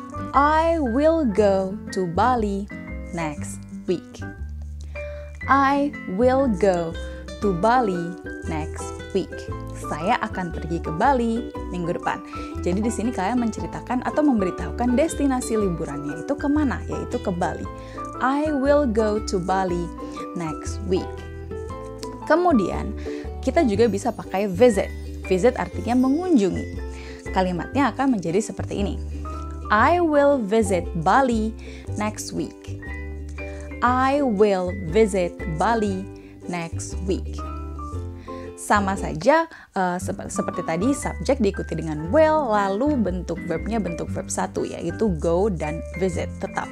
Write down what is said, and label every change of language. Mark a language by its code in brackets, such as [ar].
[en] I will go to Bali next week. I will go to Bali next week. [id] Saya akan pergi ke Bali minggu depan. Jadi di sini kalian menceritakan atau memberitahukan destinasi liburannya itu kemana, yaitu ke Bali. [en] I will go to Bali next week. [id] Kemudian kita juga bisa pakai visit. Visit artinya mengunjungi. Kalimatnya akan menjadi seperti ini. [en] I will visit Bali next week. I will visit Bali next week. [id] Sama saja seperti tadi, subjek diikuti dengan will, lalu bentuk verbnya bentuk verb 1, yaitu go dan visit tetap.